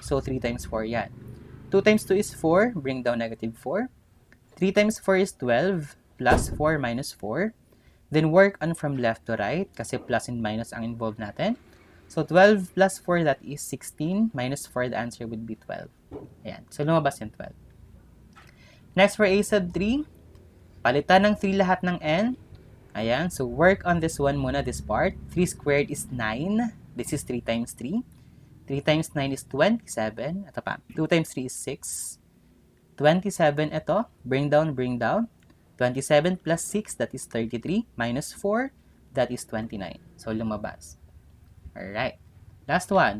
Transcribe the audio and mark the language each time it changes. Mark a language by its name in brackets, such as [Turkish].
[English] So, 3 times 4 yan. 2 times 2 is 4. Bring down negative 4. 3 times 4 is 12. Plus 4 minus 4. Then, work on from left to right [Filipino] kasi plus and minus ang involved natin. [English] So, 12 plus 4, that is 16. Minus 4, the answer would be 12. [Filipino] Ayan. So, lumabas yung 12. Next, [English] for a sub 3, [Filipino] palitan ng 3 lahat ng n. Ayan. [English] So, work on this one muna, this part. 3 squared is 9. This is 3 times 3. 3 times 9 is 27. [Filipino] Ito pa. [English] 2 times 3 is 6. 27, ito. Bring down, bring down. 27 plus 6, that is 33. Minus 4, that is 29. So, lumabas. Alright. Last one.